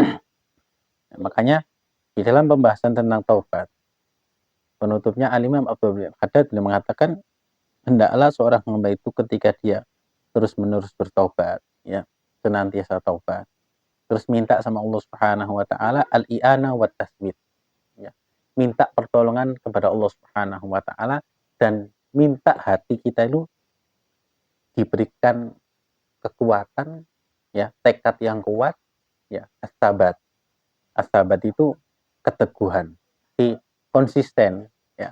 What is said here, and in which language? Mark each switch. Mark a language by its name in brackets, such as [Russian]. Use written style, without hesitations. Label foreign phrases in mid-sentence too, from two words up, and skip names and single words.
[Indonesian] Makanya di dalam pembahasan tentang taubat penutupnya Al-Imam Abdul Haddad beliau mengatakan hendaklah seorang hamba itu ketika dia terus-menerus bertaubat ya, senantiasa taubat, terus minta sama Allah [Arabic] سبحانه وتعالى الإعانة والتثبيت [Indonesian] ya. Minta pertolongan kepada Allah [Arabic] سبحانه وتعالى [Indonesian] dan minta hati kita itu diberikan kekuatan ya, tekad yang kuat ya, as-sabat. As-sabat itu keteguhan, konsisten ya.